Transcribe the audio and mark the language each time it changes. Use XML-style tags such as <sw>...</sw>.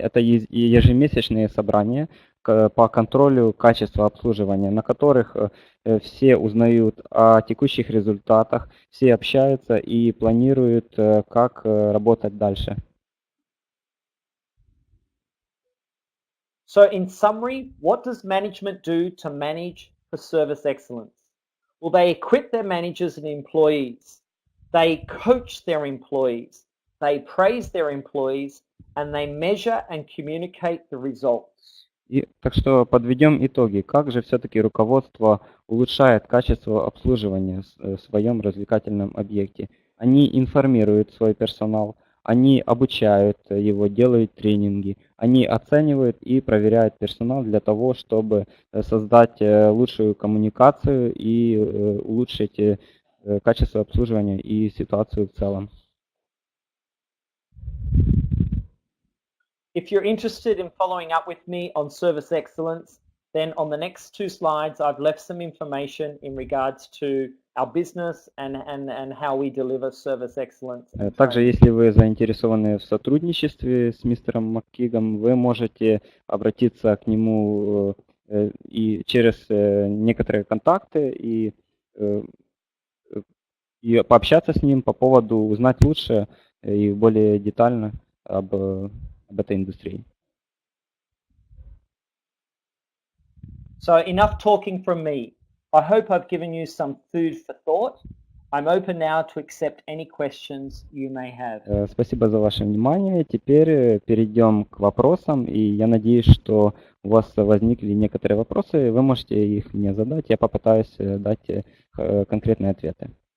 <ru>Это ежемесячные собрания по контролю качества обслуживания, на которых все узнают о текущих результатах, все общаются и планируют, как работать дальше.</ru> <en>So in summary, what does management do to manage for service excellence? Well, they equip their managers and employees. They coach their employees. They praise their employees, and they measure and communicate the results.</en> <ru>Так что подведем итоги. Как же все-таки руководство улучшает качество обслуживания в своем развлекательном объекте? Они информируют свой персонал, они обучают его, делают тренинги, они оценивают и проверяют персонал для того, чтобы создать лучшую коммуникацию и улучшить качество обслуживания и ситуацию в целом.</ru> <en>If you're interested in following up with me on service excellence, then on the next two slides, I've left some information in regards to our business and how we deliver service excellence.</en> <ru>Также, если вы заинтересованы в сотрудничестве с мистером МакГеогом, вы можете обратиться к нему и через некоторые контакты и пообщаться с ним по поводу узнать лучше и более детально об этой индустрии.</ru> <en>So enough talking from me. I hope I've given you some food for thought. I'm open now to accept any questions you may have.</en> <ru>Спасибо за ваше внимание. Теперь перейдем к вопросам, и я надеюсь, что у вас возникли некоторые вопросы. Вы можете их мне задать, я попытаюсь дать конкретные ответы.</ru>